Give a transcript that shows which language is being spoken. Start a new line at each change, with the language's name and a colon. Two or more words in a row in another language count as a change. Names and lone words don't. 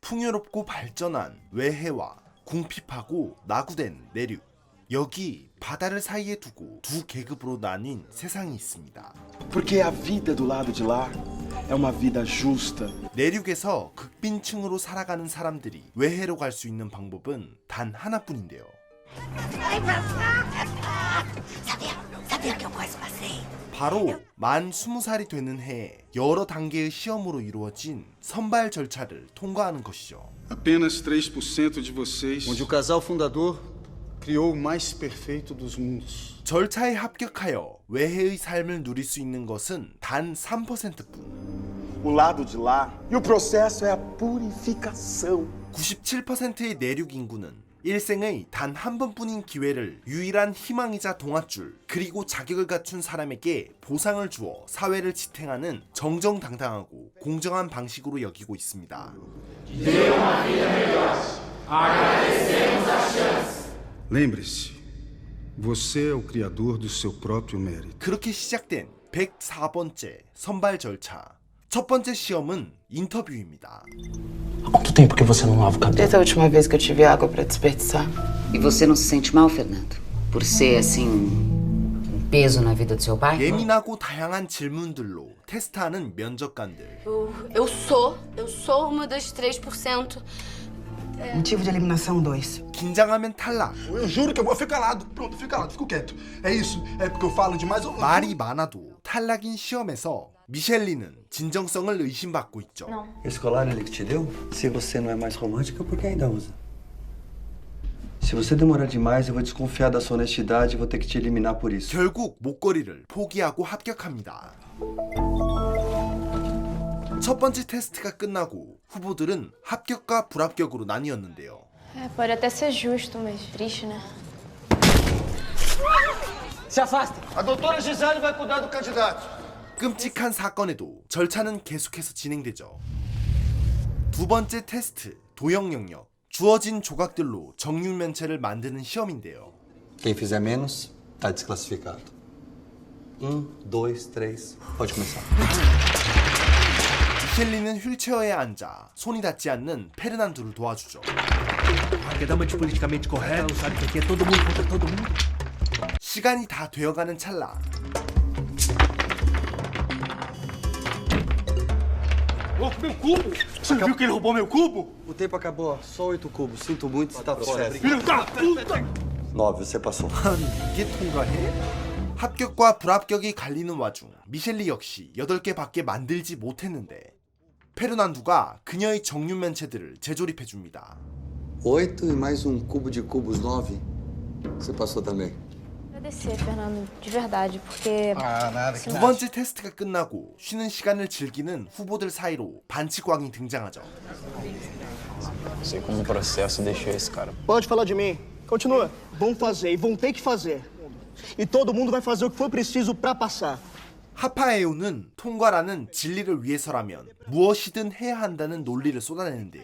Korean: 풍요롭고 발전한 외해와 궁핍하고 낙후된 내륙. 여기 바다를 사이에 두고 두 계급으로 나뉜 세상이 있습니다.
Portuguese: Porque a vida do lado de lá é uma vida justa.
Korean: 내륙에서 극빈층으로 살아가는 사람들이 외해로 갈 수 있는 방법은 단 하나뿐인데요. 바로 만 20살이 되는 해에 여러 단계의 시험으로 이루어진 선발 절차를 통과하는 것이죠.
Portuguese: Apenas 3% de vocês. Onde o casal fundador criou o mais perfeito dos mundos.
Korean: 절차에 합격하여 외해의 삶을 누릴 수 있는 것은 단 3%뿐.
Portuguese: O lado de lá. E o processo é a purificação.
Korean: 97%의 내륙 인구는 일생의 단 한 번뿐인 기회를 유일한 희망이자 동아줄, 그리고 자격을 갖춘 사람에게 보상을 주어 사회를 지탱하는 정정당당하고 공정한 방식으로 여기고 있습니다.
Portuguese: Lembre-se, você é o criador do seu próprio mérito.
Korean: 그렇게 시작된 104번째 선발 절차. 첫 번째 시험은 인터뷰입니다.
Portuguese: Há quanto tempo que você não lava o cabelo? Desde a última vez que eu tive água pra desperdiçar. E você não se sente mal, Fernando? Por ser, assim, um peso na vida do seu pai?
Korean: 예민하고 다양한 질문들로 테스트하는 면접관들.
Portuguese: Eu sou uma das 3%. Motivo de eliminação 2.
Korean: 긴장하면 탈락.
Portuguese: Eu juro que eu vou ficar calado. Pronto, fica calado, fico quieto. É isso. É porque eu falo demais.
Korean: 말이 많아도 탈락인 시험에서 미셸리는 진정성을 의심받고 있죠.
Portuguese: Esse colar ele que te deu? Se você não é mais romântica, por que ainda usa? Se você demorar demais, eu vou desconfiar da sua honestidade e vou ter que te eliminar por isso.
Korean: 결국 목걸이를 포기하고 합격합니다. 첫 번째 테스트가 끝나고 후보들은 합격과 불합격으로 나뉘었는데요.
Portuguese: Pode até ser justo, mas triste, né? Se afasta. A doutora Gisele vai cuidar do candidato.
Korean: 끔찍한 사건에도 절차는 계속해서 진행되죠. 두 번째 테스트, 도형 영역. 주어진 조각들로 정육면체를 만드는 시험인데요.
Portuguese: Quem fizer menos, tá desclassificado. 1, 2, 3. Pode começar.
Korean: 미셸리는 휠체어에 앉아 손이 닿지 않는 페르난두를 도와주죠. 시간이 다 되어가는 찰나.
Portuguese: Meu cubo? Você viu que ele roubou meu cubo? O tempo acabou. Só 8 cubos. Sinto muito, você tá fora. Filho da puta! 9, você passou.
Korean: 이게 통과해? 합격과 불합격이 갈리는 와중 미셸리 역시 8개밖에 만들지 못했는데 페르난두가 그녀의 정육면체들을 재조립해줍니다.
Portuguese: 8 e mais um cubo de cubos, 9. Você passou também. Agradecer, Fernando, de verdade, porque... nada.
Korean: 두 번째 테스트가 끝나고 쉬는 시간을 즐기는 후보들 사이로 반치광이 등장하죠.
Portuguese: Sei como o processo deixou esse cara. Pode falar de mim. Continua. Vão fazer e vão ter que fazer. E todo mundo vai fazer o que for preciso pra passar.
Korean: 하파에오는 통과라는 진리를 위해서라면 무엇이든 해야 한다는 논리를 쏟아내는데요.